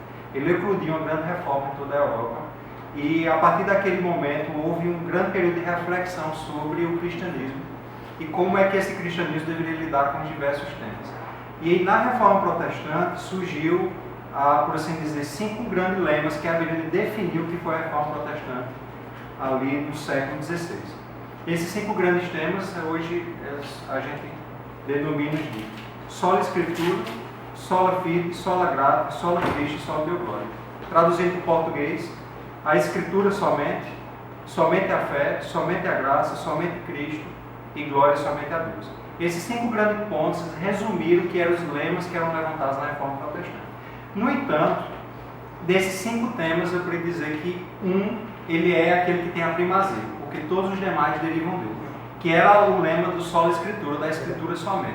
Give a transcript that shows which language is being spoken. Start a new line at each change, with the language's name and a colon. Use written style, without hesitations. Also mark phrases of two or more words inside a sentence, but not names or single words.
Portuguese: Ele eclodiu uma grande reforma em toda a Europa, e a partir daquele momento houve um grande período de reflexão sobre o cristianismo e como é que esse cristianismo deveria lidar com os diversos temas. E na Reforma Protestante surgiu, por assim dizer, 5 grandes lemas que haveriam de definir o que foi a Reforma Protestante ali no século XVI. Esses 5 grandes temas, hoje a gente denomina de sola Escritura,
Latin: sola Fide, sola Gratia, sola Christi
Portuguese: e
Latin: sola Deo Gloria.
Portuguese: Traduzindo para o português, a Escritura somente a fé, somente a graça, somente Cristo e glória somente a Deus. Esses 5 grandes pontos resumiram o que eram os lemas que eram levantados na Reforma Protestante. No entanto, desses 5 temas eu queria dizer que ele é aquele que tem a primazia, porque todos os demais derivam dele, que era o lema do sola Escritura, da Escritura somente.